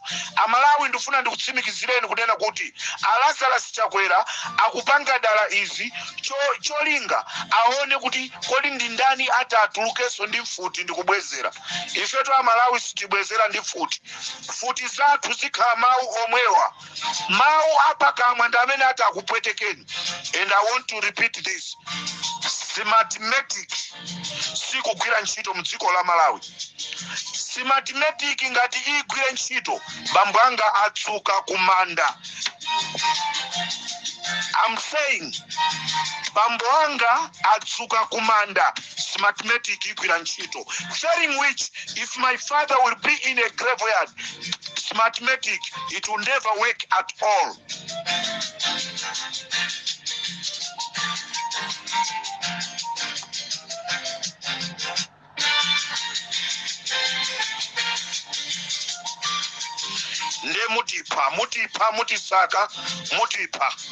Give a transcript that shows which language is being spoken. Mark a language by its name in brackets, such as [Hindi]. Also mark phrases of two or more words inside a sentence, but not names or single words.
[Nyanja] Amalawi ndifuna ndikutsimikizireni kunena kuti Lazarus Chakwera akupanga dala izi cholinga aone kuti kodi ndi ndani atatulukeso ndi mfuti ndikubwezera. Ifeto Amalawi sitibwezera ndi futi zathu zikhala mawu omwewa. Mawu apakamwa ndi amene atakupwetekeni. [English] And I want to repeat this. [Nyanja] Smartmatic sikugwira ntchito mdziko la Malawi. Smartmatic ngati igwire ntchito bambo anga atsuka kumanda. [English] I'm saying [Nyanja] bambo anga atsuka kumanda. Smartmatic igwira ntchito. [English] Saying which if my father will be in a graveyard, Smartmatic it will never work at all. [Nyanja] Nde mutisaka mutipa.